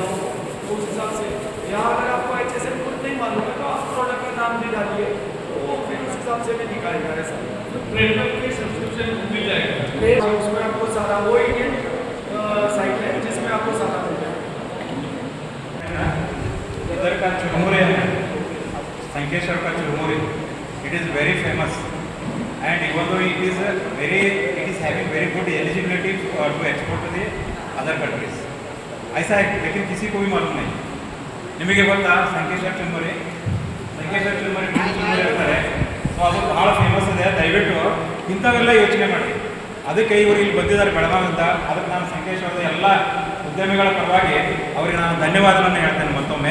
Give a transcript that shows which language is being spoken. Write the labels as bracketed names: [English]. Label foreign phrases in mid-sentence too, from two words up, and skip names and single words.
[Hindi] उस हिसाब से यहाँ अगर आपको HSN खुद नहीं मालूम है तो आप प्रोडक्ट का नाम दे डालिए तो फिर उस हिसाब से भी दिखाएगा. ऐसा ट्रेडर के सब्सक्रिप्शन मिल जाएगा. उसमें आपको सारा वो [English] Indian site [Hindi] है जिसमें आपको सारा मिल जाएगा. इधर का चुरमुरे है, संकेश्वर का चुरमुरे, [English] it is very famous and even though it is having very good eligibility to export to the other countries. [Hindi] ऐसा है लेकिन किसी को भी मालूम नहीं. [Kannada] ನಿಮಗೆ ಗೊತ್ತಾ ಸಂಕೇಶ್ವರ ಚುರ್ಮುರಿ ಇರ್ತಾರೆ. ಸೊ ಅದು ಭಾಳ ಫೇಮಸ್ ಇದೆ. ದಯವಿಟ್ಟು ಇಂಥವೆಲ್ಲ ಯೋಚನೆ ಮಾಡಿ. ಅದಕ್ಕೆ ಇವರು ಇಲ್ಲಿ ಬಂದಿದ್ದಾರೆ ಬೆಳಗಾವಿಂದ. ಅದಕ್ಕೆ ನಾನು ಸಂಕೇಶ್ವರದ ಎಲ್ಲ ಉದ್ಯಮಿಗಳ ಪರವಾಗಿ ಅವರಿಗೆ ನಾನು ಧನ್ಯವಾದವನ್ನು ಹೇಳ್ತೇನೆ ಮತ್ತೊಮ್ಮೆ.